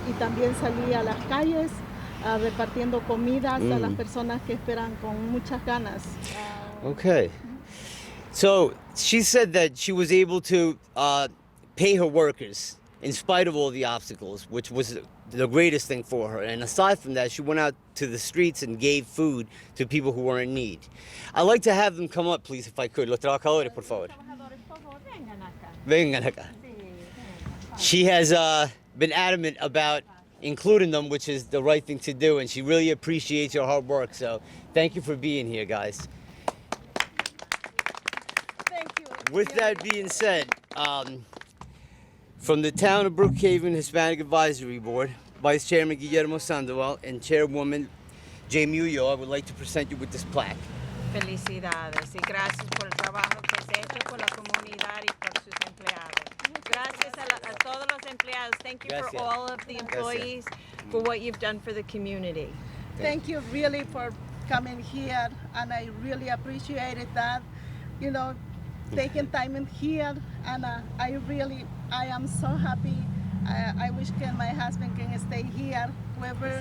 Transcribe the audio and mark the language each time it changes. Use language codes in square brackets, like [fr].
[es] Y también salí a las calles repartiendo comidas a las personas que esperan con muchas ganas. [en] Okay. So she said that she was able to pay her workers in spite of all the obstacles, which was the greatest thing for her. And aside from that, she went out to the streets and gave food to people who were in need. I'd like to have them come up, please, if I could. [es] Los trabajadores, por favor. Vengan acá. [en] She has been adamant about including them, which is the right thing to do, and she really appreciates your hard work. So thank you for being here, guys. Thank you. With that being said, from the town of Brookhaven Hispanic Advisory Board, Vice Chairman Guillermo Sandoval and Chairwoman Jamie Ulloa, I would like to present you with this plaque. [es] Felicidades y gracias por el trabajo que has hecho por la comunidad y por sus empleados. Gracias a todos los empleados. [en] Thank you for [es] Gracias. [en] all of the employees for what you've done for the community. Thank you really for coming here, and I really appreciated that. You know, taking time in here, and I am so happy. I wish my husband can stay here, wherever